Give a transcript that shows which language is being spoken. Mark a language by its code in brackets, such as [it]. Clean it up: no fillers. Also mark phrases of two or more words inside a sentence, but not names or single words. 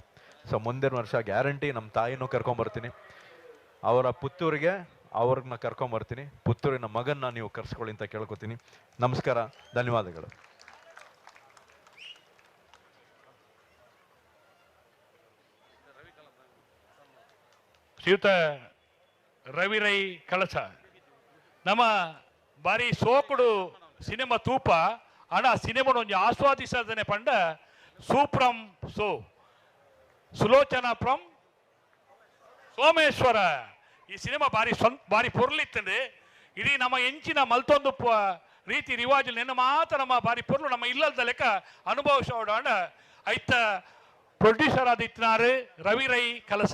[kn] ಸೊ ಮುಂದಿನ ವರ್ಷ ಗ್ಯಾರಂಟಿ ನಮ್ಮ ತಾಯಿನೂ ಕರ್ಕೊಂಬರ್ತೀನಿ. ಅವರ ಪುತ್ತೂರಿಗೆ ಅವ್ರನ್ನ ಕರ್ಕೊಂಬರ್ತೀನಿ. ಪುತ್ತೂರಿನ ಮಗನ್ನ ನೀವು ಕರ್ಸ್ಕೊಳ್ಳಿ ಅಂತ ಕೇಳ್ಕೊತೀನಿ. ನಮಸ್ಕಾರ, ಧನ್ಯವಾದಗಳು. [tcy] ಶ್ರೀಯುತ ರವಿ ರೈ ಕಳಸ ನಮ್ಮ ಬಾರಿ ಸೋಕುಡು ಸಿನಿಮಾ ತೂಪ ಹಣ ಸಿನಿಮಾನ ಒಂಜಿ ಆಸ್ವಾದಿಸದನೆ ಪಂಡ ಸೂಪ್ರಂ ಸೋ ಸುಲೋಚನಾ ಫ್ರಮ್ ಸೋಮೇಶ್ವರ. ಈ ಸಿನಿಮಾ ಬಾರಿ ಪೊರ್ಲಿತ್ತಂಡೆ ಇಡೀ ನಮ್ಮ ಎಂಚಿನ ಮಲ್ತೊಂದು ರೀತಿ ರಿವಾಜು ನೆನ್ನ ಮಾತ್ರ ನಮ್ಮ ಬಾರಿ ಪೊರ್ಲು ನಮ್ಮ ಇಲ್ಲದ ಲೆಕ್ಕ ಅನುಭವಿಸೋಡ ಐತ ಪ್ರೊಡ್ಯೂಸರ್ ಆದ ಇತ್ತಿನಾರು ರವಿ ರೈ ಕಲಸ.